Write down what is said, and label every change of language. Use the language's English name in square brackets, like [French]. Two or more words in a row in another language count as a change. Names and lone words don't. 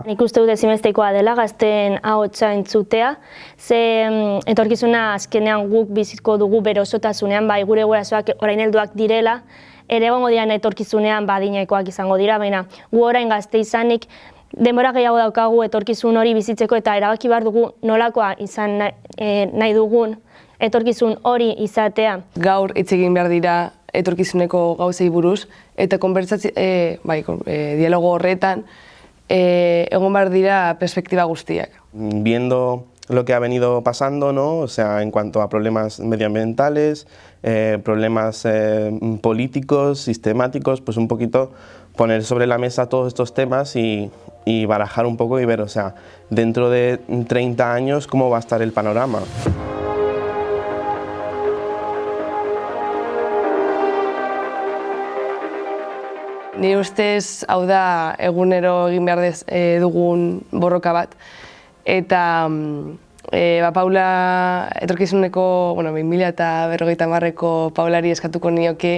[Basque] Nik uste dut ezinbestekoa dela gazteen ahotsa entzutea, ze etorkizuna azkenean guk biziko dugu bere osotasunean, bai gure gurasoak orain helduak direla, ere egongo diren etorkizunean adinekoak izango dira, baina gu orain gazte izanik denbora gehiago daukagu etorkizun hori bizitzeko eta erabaki behar dugu nolakoa izan nahi dugun etorkizun hori izatea. Gaur hitz egin behar dira etorkizuneko gauzei buruz eta dialogo horretan egon behar dira perspektiba guztiak. [Spanish] Viendo lo que ha venido pasando, ¿no? O sea, en cuanto a problemas medioambientales, problemas políticos, sistemáticos, pues un poquito poner sobre la mesa todos estos temas y barajar un poco y ver, o sea, dentro de 30 años cómo va a estar el panorama. [Basque] Nire ustez, hau da egunero egin behar dugun borroka bat. Eta Paula etorkizuneko, 2050ko Paulari eskatuko nioke